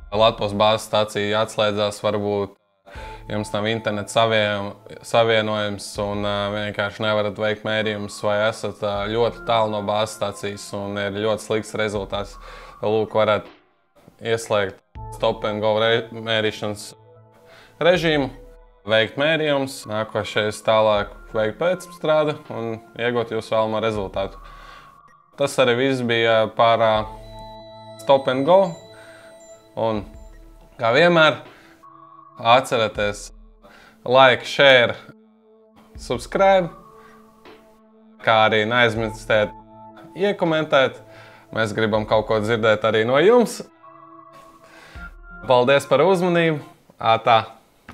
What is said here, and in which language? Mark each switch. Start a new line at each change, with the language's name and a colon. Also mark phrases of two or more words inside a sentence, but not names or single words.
Latvian: bāzes stacija atslēdzās, varbūt jums nav interneta savienojums un vienkārši nevarat veikt mērījumus, vai esat ļoti tālu no bāzes stācijas un ir ļoti slikts rezultāts, lūk, varat ieslēgt Stop and Go mērīšanas režīmu, veikt mērījumus, nākošais tālāk veikt pēcstrādi un iegūt jūsu vēlamo rezultātu. Tas arī viss bija par Stop and Go. Un, kā vienmēr, atcerieties
English: like, share, subscribe,
Latvian: kā arī neaizmirstiet iekomentēt. Mēs gribam kaut ko dzirdēt arī no jums. Paldies par uzmanību! Ātā!